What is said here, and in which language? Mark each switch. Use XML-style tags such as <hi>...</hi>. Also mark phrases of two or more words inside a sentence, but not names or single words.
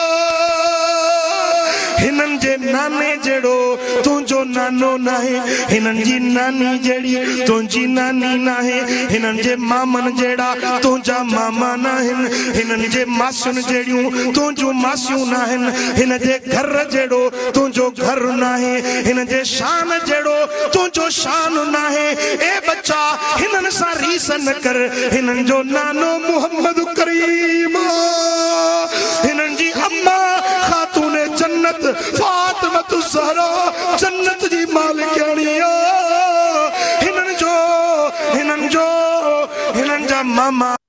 <sd>हिनन जे नाने जड़ो तुझो नानो नाहे हिनन जी नानी जड़ी तुझी नानी नाहे हिनन जे मामन जेड़ा तुझा मामा नाहिन हिनन जे मासियुन जड़ियूं तुझो मासियूं नाहिन हिन जे घर जड़ो तुझो घर नाहे हिन जे शान जड़ो तुझो शान नाहे। ए बच्चा हिनन सा रीस न कर हिनन जो नानो मुहम्मद करीम हिनन जी अम्मा खातून जन्नत फातिमतु ज़हरा जन्नत जी मालिकाणी हिनन जा मामा</sd>